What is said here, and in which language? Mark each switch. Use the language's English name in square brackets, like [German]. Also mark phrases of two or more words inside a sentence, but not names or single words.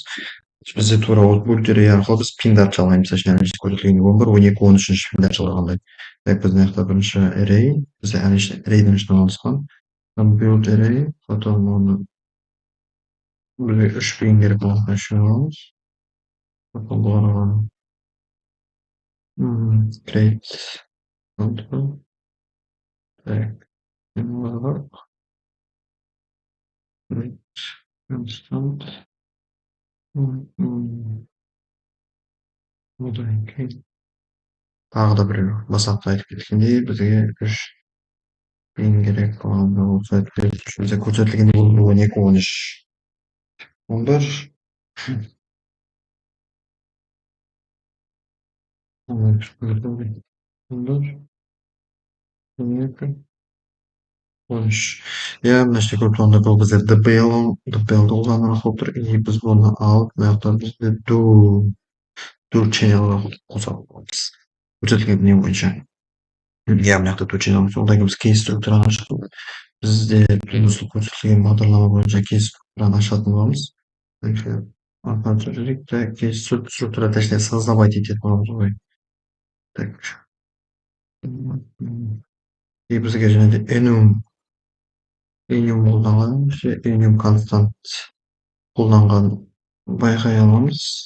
[Kazakh] Бізде тура осы [English] build array [Kazakh] арқылы біз пиндарды жалғаймыз. Көрсетілген 11, 12, 13 пиндарды жалғағандай. Так, біздің бірінші array, бізде arrayдің ішінде орналасқан. [English] Build array, [Kazakh] потом оны бізде 3 пин керек болған үшін аламыз. Потом бұған [English] create control. [Russian] Так, constant. [Kazakh] Одан кейін тағы да біреу бастапқыда айтып кеткендей бізге 3 пин керек болғанда ол бізде көрсетілгендей бұл 12, 13, 11. 11, 12, 13. Иә, мына жерде көріп тұрғанда бұл бізде dpl-ді қолданып отыр. И біз бұны алып, мына жақта бізде [English] do channel'ға [Kazakh] қосатын боламыз. Көрсетілген не бойынша. Иә, мына жақта [English] do channel. [Kazakh] Одан кейін біз кей структураны ашып, бізде көрсетілген бағдарлама бойынша кей структураны ашатын боламыз. Кей структура, [Russian] точнее, создавать [Kazakh] ететін боламыз ғой. [Russian] Так. И [Kazakh] бізге және де enum қолданған, enum констант қолданған байқай аламыз.